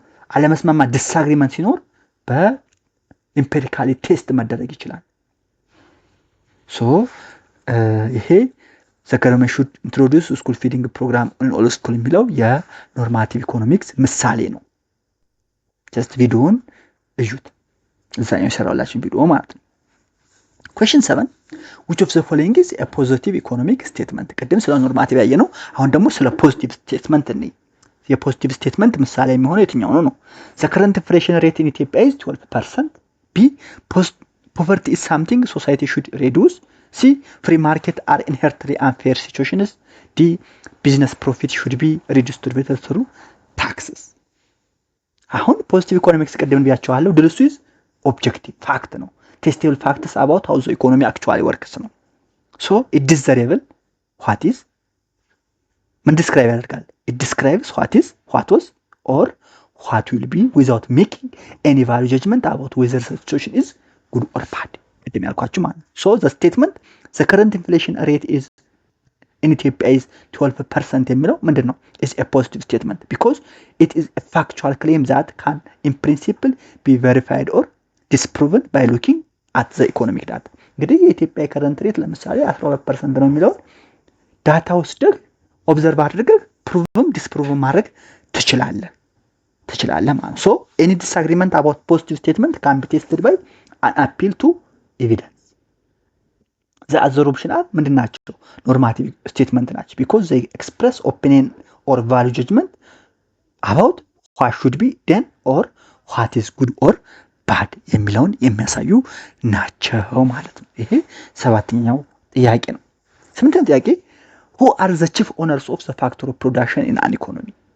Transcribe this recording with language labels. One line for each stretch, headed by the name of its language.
Amharic: አለመስማማት ዲስአግሪመንት ሲኖር በኢምፔሪካሊ ቴስት መደረግ ይችላል። ሶ ይሄ
English: the government should introduce school feeding program in all school
Amharic: የሚለው የኖርማቲቭ ኢኮኖሚክስ ምሳሌ ነው። ጀስት ቪዲዮውን እዩት፣ እዛኛው የሰራሁላችሁ ቪዲዮ ማለት ነው።
English: question 7 which of the following is a positive economic statement?
Amharic: ቅድም ስለ ኖርማቲቭ ያየ ነው። አሁን ደግሞ ስለ ፖዚቲቭ ስቴትመንት እንይ። የፖዚቲቭ ስቴትመንት ምሳሌ የሚሆነው የትኛው ነው?
English: the current inflation rate in Ethiopia is 12%. b poverty is something society should reduce. c free market are inherently unfair situations. d business profit should be redistributed through taxes.
Amharic: አሁን ፖዚቲቭ ኢኮኖሚክስ ቅድም ብያቸዋለሁ። ድርሱ
English: is objective fact
Amharic: ነው።
English: testable facts about how the economy actually works
Amharic: ነው። so it desirable what is ምን describe ያደርጋል?
English: it describes what is, what was or what will be without making any value judgment about whether the situation is good or bad.
Amharic: ቅድም ያልኳችሁ ማለት ነው።
English: so the statement the current inflation rate is in Ethiopia is 12%
Amharic: የሚለው ምንድነው?
English: is a positive statement because it is a factual claim that can in principle be verified or disproven by looking at the economic data.
Amharic: እንግዲህ የኢትዮጵያ ከረንት ሬት ለምሳሌ 12% ነው የሚለው ዳታ ወስደህ ኦብዘርቭ አድርገህ ፕሩቭም ዲስፕሩቭም ማድረግ ትችላለህ ማለት ነው።
English: so any disagreement about positive statement can be tested by an appeal to evidence. the other option are
Amharic: ምንድን ናቸው?
English: ኖርማቲቭ ስቴትመንት ናቸው because they express opinion or value judgment about what should be done or what is good or bad
Amharic: የሚለውን የሚያሳዩ ናቸው ማለት ነው። ይሄ ሰባተኛው ጥያቄ ነው። ስምንተኛው ጥያቄ
English: who are the chief owners of the factor of production in an economy?